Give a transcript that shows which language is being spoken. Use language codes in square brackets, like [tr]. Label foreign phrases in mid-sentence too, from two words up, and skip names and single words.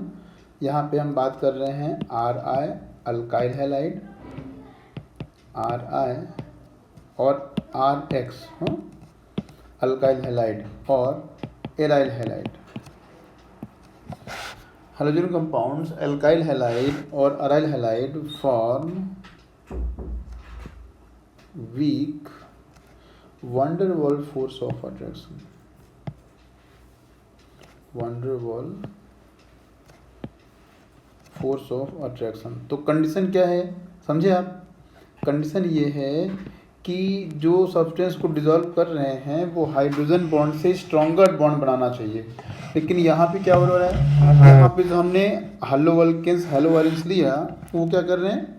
[hi] यहाँ पे हम बात कर रहे हैं [en] R I alkyl halide, R I [hi] और [en] R X alkyl halide [hi] और [en] aryl halide. halogen compounds alkyl halide [hi] और [en] aryl halide form weak van der Waals force of attraction, van der Waals force of attraction। [hi] तो कंडीशन क्या है, समझे आप? कंडीशन ये है कि जो सब्सटेंस को डिसॉल्व कर रहे हैं वो [en] hydrogen bond [hi] से [en] stronger bond [hi] बनाना चाहिए, लेकिन यहाँ पे क्या हो रहा है? यहाँ पे जो हमने [en] haloalkanes haloarenes [hi] लिया वो क्या कर रहे हैं?